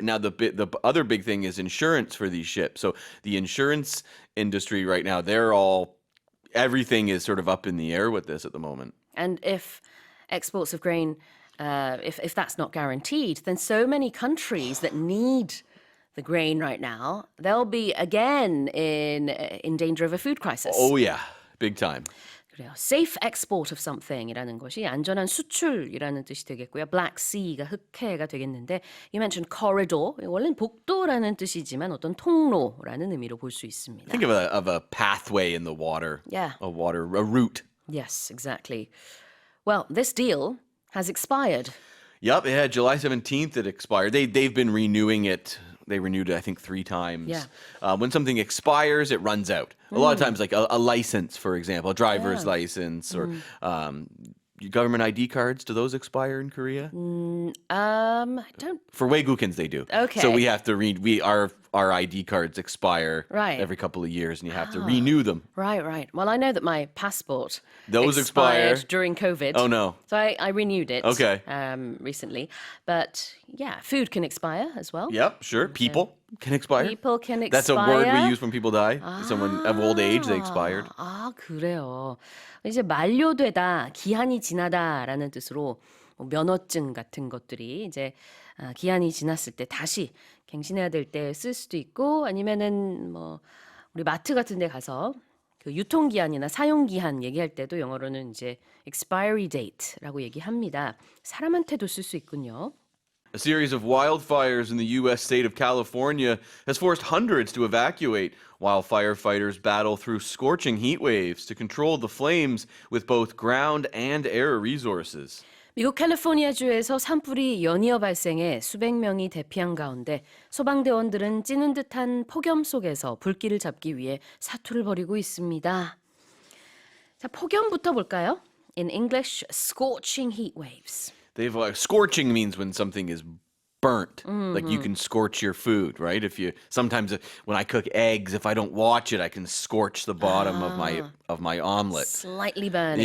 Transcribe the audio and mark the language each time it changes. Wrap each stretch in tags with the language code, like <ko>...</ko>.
<en>Now, the other big thing is insurance for these ships. So the insurance industry right now, everything is sort of up in the air with this at the moment. And if exports of grain, if that's not guaranteed, then so many countries that need the grain right now, they'll be again in danger of a food crisis. Oh, yeah. Big time.</en> <ko>그래요.</ko> <en>Safe export of something</en> <ko>이라는 것이 안전한 수출이라는 뜻이 되겠고요.</ko> <en>Black Sea가</en> <ko>흑해가 되겠는데</ko> <en>you mentioned corridor.</en> <ko>원래는 복도라는 뜻이지만 어떤 통로라는 의미로 볼 수 있습니다.</ko> <en>Think of a pathway in the water. Yeah. A route. Yes, exactly. Well, this deal has expired. Yep, yeah, July 17th it expired. They've been renewing it. They renewed it, I think, 3 times. Yeah. When something expires, it runs out. A lot of times, like a license, for example, a driver's license or government ID cards, do those expire in Korea? I don't. For Waygukins, they do. Okay. So we have to our ID cards expire Right. every couple of years, and you have to renew them. Right. Well, I know that my passport Those expired expire. during COVID. Oh, no. So I renewed it. Okay. Recently, but yeah, food can expire as well. Yep, sure. People can expire. People can expire. That's a word we use when people die. Someone of old age, they expired.</en> <ko>아, 그래요. 이제 만료되다, 기한이 지나다라는 뜻으로 뭐 면허증 같은 것들이 이제 기한이 지났을 때 다시 갱신해야 될 때 쓸 수도 있고 아니면은 뭐 우리 마트 같은 데 가서 그 유통기한이나 사용기한 얘기할 때도 영어로는 이제 expiry date라고 얘기합니다. 사람한테도 쓸 수 있군요.</ko> <en>A series of wildfires in the U.S. state of California has forced hundreds to evacuate while firefighters battle through scorching heat waves to control the flames with both ground and air resources.</en> <ko>미국 캘리포니아주에서 산불이 연이어 발생해 수백 명이 대피한 가운데 소방대원들은 찌는 듯한 폭염 속에서 불길을 잡기 위해 사투를 벌이고 있습니다. 자, 폭염부터 볼까요?</ko> <en>In English, scorching heat waves. Scorching means when something is burnt, like you can scorch your food, right? Sometimes when I cook eggs, if I don't watch it, I can scorch the bottom of my omelet. Slightly burning</en>